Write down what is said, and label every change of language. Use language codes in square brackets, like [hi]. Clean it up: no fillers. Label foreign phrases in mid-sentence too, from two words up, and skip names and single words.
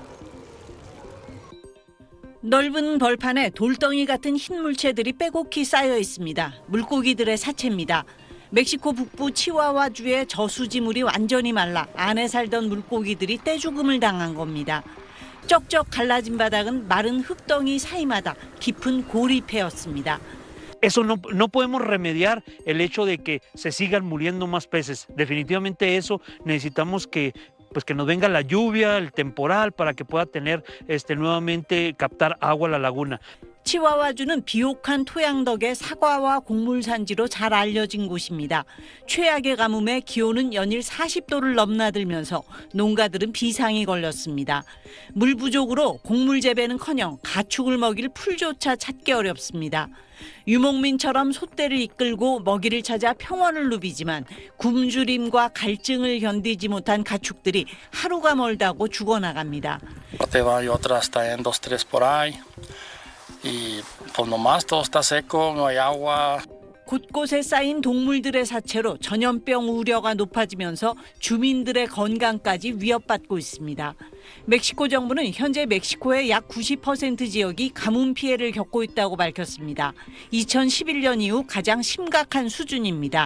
[ko] 넓은 벌판에 돌덩이 같은 흰 물체들이 빼곡히 쌓여 있습니다. 물고기들의 사체입니다. 멕시코 북부 치와와주의 저수지물이 완전히 말라 안에 살던 물고기들이 떼죽음을 당한 겁니다. 쩍쩍 갈라진 바닥은 마른 흙덩이 사이마다 깊은 고리패였습니다. [es] Eso no podemos remediar el hecho de que se sigan muriendo más peces. Definitivamente eso necesitamos que nos venga la lluvia, el temporal, para que pueda tener nuevamente captar agua a la laguna. [ko] 치와와주는 비옥한 토양 덕에 사과와 곡물 산지로 잘 알려진 곳입니다. 최악의 가뭄에 기온은 연일 40도를 넘나들면서 농가들은 비상이 걸렸습니다. 물 부족으로 곡물 재배는커녕 가축을 먹일 풀조차 찾기 어렵습니다. 유목민처럼 소떼를 이끌고 먹이를 찾아 평원을 누비지만 굶주림과 갈증을 견디지 못한 가축들이 하루가 멀다고 죽어나갑니다. [es] Y pues nomás todo está seco, no hay agua. [ko] 곳곳에 쌓인 동물들의 사체로 전염병 우려가 높아지면서 주민들의 건강까지 위협받고 있습니다. 멕시코 정부는 현재 멕시코의 약 90% 지역이 가뭄 피해를 겪고 있다고 밝혔습니다. 2011년 이후 가장 심각한 수준입니다.